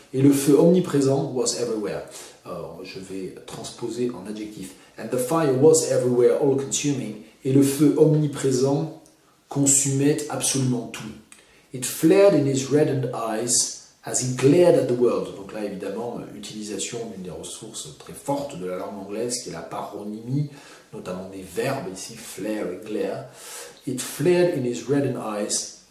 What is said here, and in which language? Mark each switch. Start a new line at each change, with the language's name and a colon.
French: Et le feu omniprésent
English: was everywhere.
French: Alors, je vais transposer en adjectif.
English: And the fire was everywhere, all consuming.
French: Et le feu omniprésent consumait absolument tout.
English: It flared in his reddened eyes as he glared at the world.
French: Donc là, évidemment, utilisation d'une des ressources très fortes de la langue anglaise, qui est la paronymie, notamment des verbes ici, flare et glare.
English: It flared in his reddened eyes.